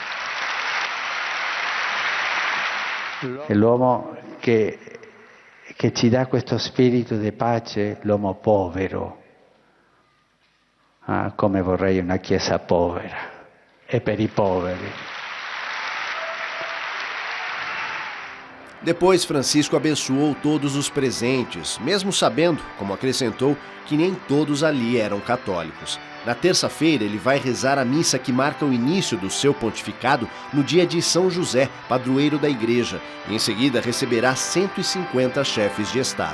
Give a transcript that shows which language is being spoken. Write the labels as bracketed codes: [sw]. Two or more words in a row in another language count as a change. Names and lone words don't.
[it] È l'uomo che ci dà questo spirito di pace, l'uomo povero. Come vorrei una chiesa povera e per i poveri. [pt] Depois, Francisco abençoou todos os presentes, mesmo sabendo, como acrescentou, que nem todos ali eram católicos. Na terça-feira, ele vai rezar a missa que marca o início do seu pontificado no dia de São José, padroeiro da igreja, e em seguida receberá 150 chefes de Estado.